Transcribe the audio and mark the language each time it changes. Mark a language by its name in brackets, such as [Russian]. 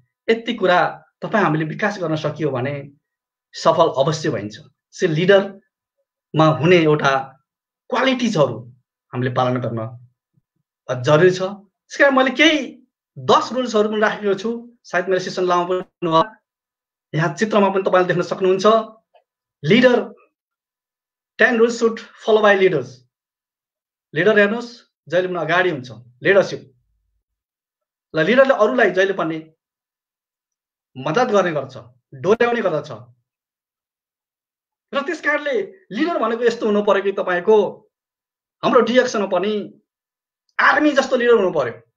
[Nepali] यति कुरा तपाईँ हामीले विकास गर्न सकियो भने सफल अवश्य भइन्छ। से लिडरमा हुने एउटा क्वालिटिजहरू हामीले पालन गर्न जरुरी छ। त्यसकारण मैले केही 10 रुल्सहरू पनि राखेको छु, सायद मेरो सेसन लामो पनि होला। यहाँ चित्रमा पनि तपाईले देख्न सक्नुहुन्छ। [English] Leader 10 rules should follow by leaders. [Nepali] Leader हेर्नुहोस् जहिले पनि अगाडि हुन्छ, लिडरसिप। ल लिडरले अरूलाई जहिले पनि मद्दत गर्ने गर्छ, डोर्याउने गर्दछ। र त्यसकारणले लिडर भनेको यस्तो हुनु पर्यो कि तपाईको हाम्रो डिएक्सनमा पनि आर्मी जस्तो लिडर हुनु पर्यो।